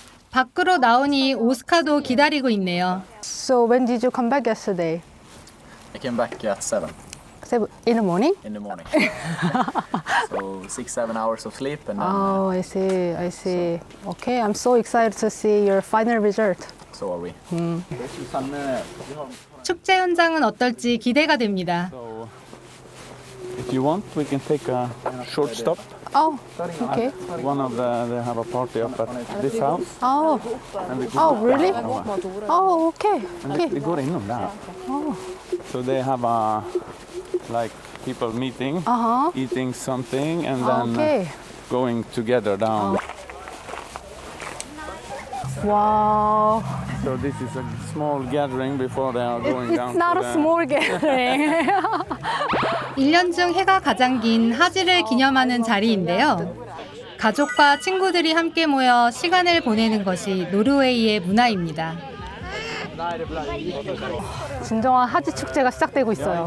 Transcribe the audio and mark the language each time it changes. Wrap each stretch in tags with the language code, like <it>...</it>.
<ko>밖으로 나오니 오스카도 기다리고 있네요.</ko> <en>So when did you come back yesterday? I came back at 7 In the morning? in the morning. So 6-7 hours of sleep and then Oh, I see. Okay, I'm so excited to see your final result. so are we.</en> <ko>축제 현장은 어떨지 기대가 됩니다.</ko> <en>So if you want, we can take a short stop. Oh, okay. One of they have a party up at this house. Oh, And we oh, really? Oh, okay.</en> <sv>Vi går inom där.</sv> <en>So they have a like people meeting, eating something, and then Okay. going together down. Wow. So this is a small gathering before they are going down. It's not to a the- small gathering.</en> <ko>1년 중 해가 가장 긴 하지를 기념하는 자리인데요. 가족과 친구들이 함께 모여 시간을 보내는 것이 노르웨이의 문화입니다. 진정한 하지 축제가 시작되고 있어요.</ko>